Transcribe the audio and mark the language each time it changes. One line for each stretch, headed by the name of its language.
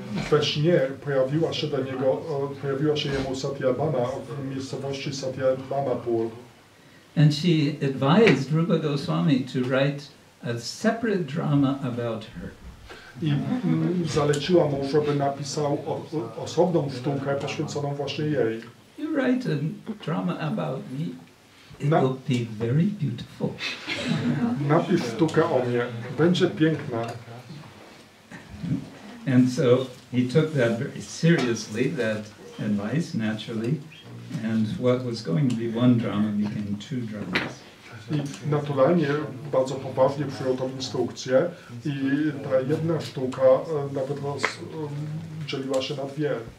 Polish: We śnie pojawiła się jemu Satyabhama w miejscowości Satyabhamapur.
English: And she advised Rupa Goswami to write a separate drama about her.
Polish: I zaleciła mu, żeby napisał osobną sztukę poświęconą właśnie jej.
English: You write a drama about me? It will be very beautiful.
Polish: Napisz sztukę o mnie, będzie piękna.
English: And so he took that very seriously, that advice, naturally, and what was going to be one drama became two dramas.
Polish: I naturalnie, bardzo poważnie przyjął tą instrukcję i ta jedna sztuka nawet dzieliła się na dwie.